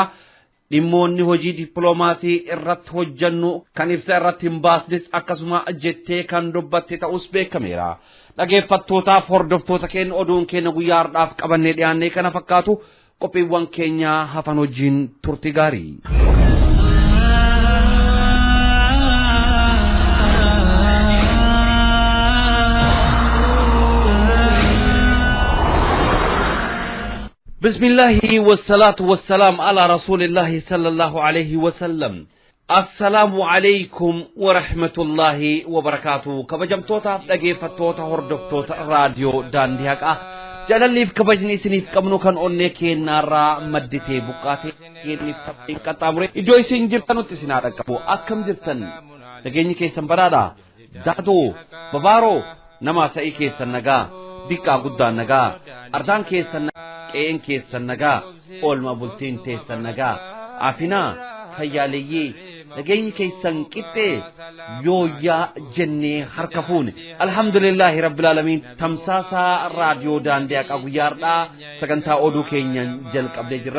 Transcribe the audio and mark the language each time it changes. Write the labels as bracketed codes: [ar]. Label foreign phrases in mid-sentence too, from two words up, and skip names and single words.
[om] Dhimmoonni hojii dippiloomaasii irratti hojjannu kan ibsa irratti hin baasnes akkasuma jettee kan dubbatte ta'us beekameera. Dhaggeeffattootaaf hordoftoota keenya oduun keenya guyyaa har'aaf qabannee dhiyaannee kana fakkaatu qophiiwwan keenya hafan wajjin turtii gaarii. [ar] بسم الله والصلاة والسلام على رسول الله صلى الله عليه وسلم. السلام عليكم ورحمة الله وبركاته. [om] كبجمتوتا dhaggeeffattoota hordoftoota raadiyoo Daandii Haqaa jaalalliif kabajni isiniif qabnu kan onnee keenyaarraa madditee buqqaatee isiniif qaxxaamure iddoo isin jirtanutti isin haa dhaqqabu. Akkam jirtan nageenyi keessan badhaadha. Daadoo babaaroo nama sa'ii keessan nagaa diqqaa guddaan nagaa ardaan keessan qe'een keessan nagaa oolma bultiin teessan nagaa afinaa fayyaaleeyyii nageenyi keessan qixxee yooyyaa jennee harka fuune [ar] الحمد لله رب العالمين [om] tamsaasaa raadiyoo Daandii Haqaa guyyaa har'aa sagantaa oduu keenyan jalqabdee jirra.